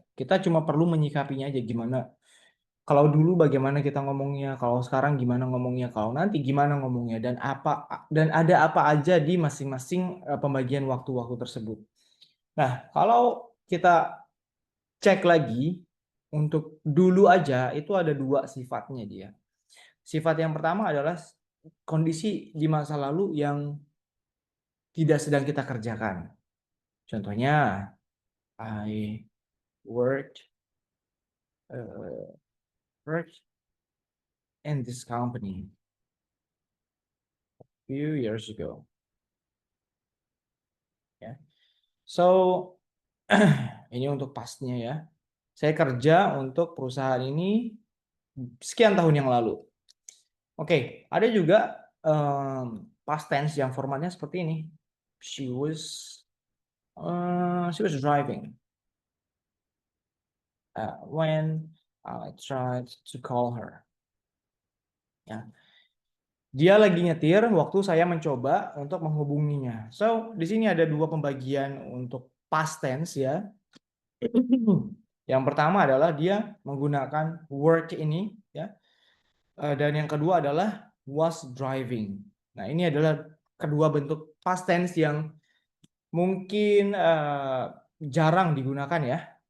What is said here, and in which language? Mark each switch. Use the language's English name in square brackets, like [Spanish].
[Indonesian] Kita cuma perlu menyikapinya aja gimana. Kalau dulu bagaimana kita ngomongnya, kalau sekarang gimana ngomongnya, kalau nanti gimana ngomongnya, dan ada apa aja di masing-masing pembagian waktu-waktu tersebut. Nah, kalau kita cek lagi untuk dulu aja itu ada 2 sifatnya dia. Sifat yang pertama adalah kondisi di masa lalu yang tidak sedang kita kerjakan. Contohnya, [English] I worked uh, worked in this company. few years ago. [Indonesian] Ya. So ini untuk pastnya ya. Saya kerja untuk perusahaan ini sekian tahun yang lalu. Oke, ada juga past tense yang formatnya seperti ini. [English] She was driving when I tried to call her. [Indonesian] Ya. Dia lagi nyetir waktu saya mencoba untuk menghubunginya. So, di sini ada dua pembagian untuk past tense ya. Yang pertama adalah dia menggunakan work ini ya. Dan yang kedua adalah was driving. Nah, ini adalah kedua bentuk past tense yang mungkin jarang digunakan ya.